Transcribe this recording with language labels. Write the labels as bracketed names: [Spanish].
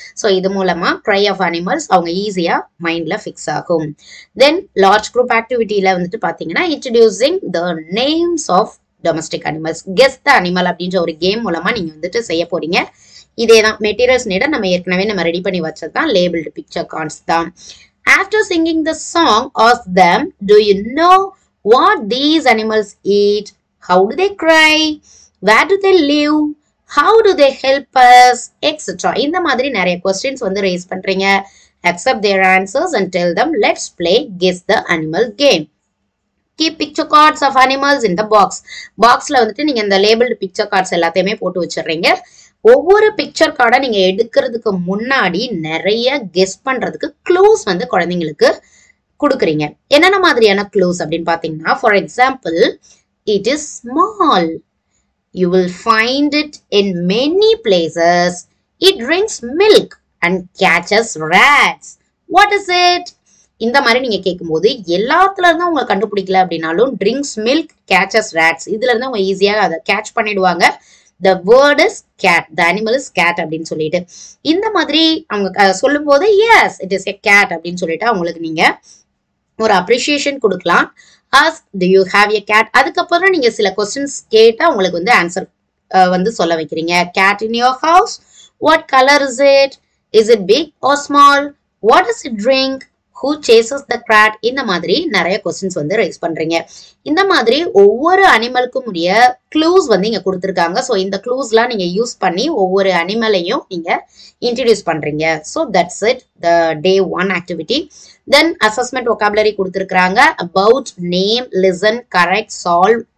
[Tamil] So இது மூலமாக cry of animals அவங்க ஈஸியாக மைண்டில் ஃபிக்ஸ் ஆகும். தென் லார்ஜ் குரூப் ஆக்டிவிட்டியில் வந்துட்டு பார்த்தீங்கன்னா [English] introducing the names of domestic animals, guess the animal [Tamil] அப்படின்ற ஒரு கேம் மூலமா நீங்க வந்துட்டு செய்ய போறீங்க. இதே தான் மெட்டீரியல்ஸ் நீட நம்ம ஏற்கனவே நம்ம ரெடி பண்ணி வச்சது தான் லேபிள்டு பிக்சர் கார்ட்ஸ் தான். [English] After singing the song, ask them, do you know what these animals eat? How do they cry? Where do they live? How do they help us? Etc. [Tamil] இந்த மாதிரி நிறைய questions வந்து raise பண்றீங்க. [English] Accept their answers and tell them, let's play guess the animal game. Keep picture cards of animals in the box. [Tamil] பாக்ஸ்ல வந்துட்டு நீங்க இந்த labelled picture cards எல்லாத்தையுமே போட்டு வச்சிடுறீங்க. ஒவ்வொரு பிக்சர் கார்டை நீங்க எடுக்கிறதுக்கு முன்னாடி நிறைய கெஸ் பண்றதுக்கு க்ளூஸ் வந்து குழந்தைங்களுக்கு கொடுக்குறீங்க. என்னென்ன மாதிரியான க்ளூஸ் அப்படின்னு பாத்தீங்கன்னா, [English] For example, it is small. You will find it in many places. It drinks milk and catches rats. What is it? [Tamil] இந்த மாதிரி நீங்க கேட்கும்போது எல்லாத்துல இருந்தா உங்களை கண்டுபிடிக்கல அப்படின்னாலும் [English] drinks milk, catches rats, [Tamil] இதுல இருந்து அவங்க ஈஸியாக அதை கேட்ச் பண்ணிடுவாங்க. [English] The word is cat, [Tamil] the animal is cat அப்படின்னு சொல்லிட்டு இந்த மாதிரி அவங்க சொல்லும் போது [English] yes it is a cat [Tamil] அப்படின்னு சொல்லிட்டு அவங்களுக்கு நீங்க ஒரு அப்ரிசியேஷன் கொடுக்கலாம். [English] ask do you have a cat. [Tamil] அதுக்கப்புறம் நீங்க சில கொஸ்டின்ஸ் கேட்டா உங்களுக்கு வந்து ஆன்சர் வந்து சொல்ல வைக்கிறீங்க. [English] cat in your house, what color is it? Is it big or small? What does it drink? Who chases the cat? [Tamil] இந்த மாதிரி நிறைய கொஸ்டின்ஸ் வந்து ரைஸ் பண்றீங்க. இந்த மாதிரி ஒவ்வொரு அனிமலுக்கும் உடைய க்ளூஸ் வந்து இங்க கொடுத்துருக்காங்க. ஸோ இந்த க்ளூஸ்லாம் நீங்க யூஸ் பண்ணி ஒவ்வொரு அனிமலையும் நீங்க இன்ட்ரடியூஸ் பண்றீங்க. [English] So that's it the day 1 activity. Then assessment vocabulary கொடுத்துருக்காங்க. About, name, listen, correct, solve,